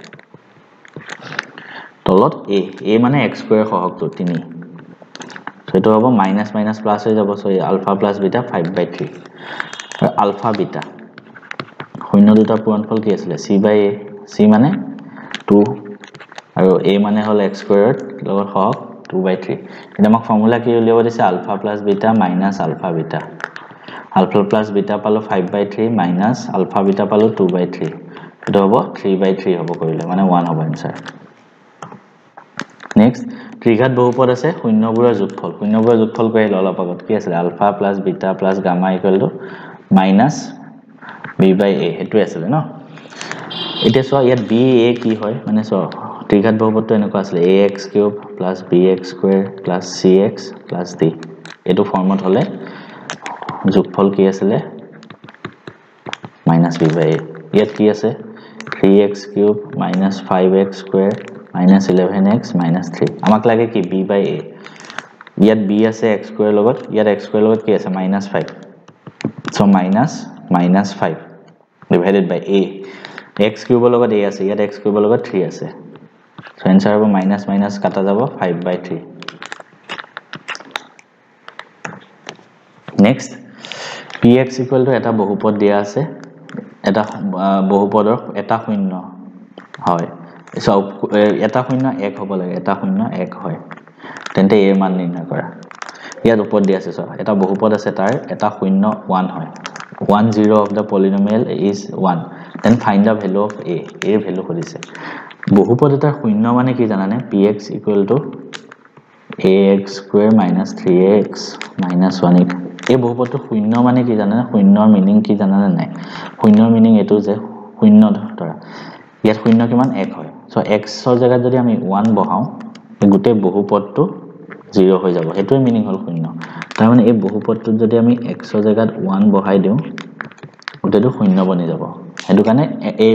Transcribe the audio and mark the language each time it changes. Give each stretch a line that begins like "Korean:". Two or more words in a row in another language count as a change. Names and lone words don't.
Assamese: তলত a মানে
English: x square
Assamese: সহগটো 3 সেটো হ'ব
English: minus minus plus
Assamese: হৈ যাব
English: so alpha plus beta
Assamese: 5/3 আৰু
English: alpha beta
Assamese: শূন্য দুটা পূৰণফল কি আছিল
English: c by a
Assamese: c মানে 2 আৰু a মানে হল
English: x square
Assamese: লগত সহগ 2/3 এটা আমাক ফৰ্মুলা কি উলিয়াব দিছে
English: alpha plus beta minus alpha beta alpha plus beta
Assamese: পালো 5/3
English: minus alpha beta
Assamese: পালো 2/3 এটা হ'ব 3/3 হ'ব কৰিলে মানে 1 হ'ব आंसर নেক্সট ত্ৰিঘাত বহুপদ আছে শূন্যবোৰৰ যোগফল কৰিলে অলপ আগত কি আছিল
English: alpha plus beta plus gamma equal to minus b by a
Assamese: হেতু আছিল ন এতিয়া সো ইয়াত b a কি হয় মানে সো ত্ৰিঘাত বহুপদটো এনেকুৱা আছিল
English: ax cube plus bx square plus cx plus d
Assamese: এটো ফৰ্মত হলে যোগফল কি আছিল
English: minus b by a
Assamese: ইয়াত কি আছে
English: 3x cube minus 5x square minus 11x minus 3
Assamese: আমাক লাগে কি
English: b by a
Assamese: ইয়াত b আছে
English: x square
Assamese: লগত ইয়াত
English: x square
Assamese: লগত কি আছে
English: -5 so minus 5 divided by a x cube
Assamese: লগত a আছে ইয়াত
English: x cube
Assamese: লগত 3 আছে
English: so answer
Assamese: হ'ব মাইনাস মাইনাস কাটা যাব 5/3 নেক্সট
English: px equal to
Assamese: এটা বহুপদ দিয়া আছে এটা বহুপদৰ এটা শূন্য হয় সো এটা শূন্য 1 হ'ব লাগে এটা শূন্য 1 হয় তেন্তে এৰ মান নিৰ্ণয় কৰা ইয়াত ওপৰত দিয়া আছে সো এটা বহুপদ আছে তাৰ এটা শূন্য 1 হয়
English: 10 of the polynomial is 1 then find the value of a
Assamese: এৰ ভ্যালু খুদিছে বহুপদ এটা শূন্য মানে কি জানানে px
English: ax square minus 3x minus 1
Assamese: এই বহুপদটো শূন্য মানে কি জানানে শূন্যৰ মিনিং কি জানানে নাই শূন্যৰ মিনিং এটো যে শূন্য ধৰা ইয়াত শূন্য কিমান 1 হয় সো x ৰ জায়গাত যদি আমি 1 বহাও এই গুটে বহুপদটো 0 হৈ যাব হেতুৰ মিনিং হল শূন্য তাৰ মানে এই বহুপদটোত যদি আমি x ৰ জায়গাত 1 বহাই দিও গুটেটো শূন্য বনি যাব হেতু কাৰণে এই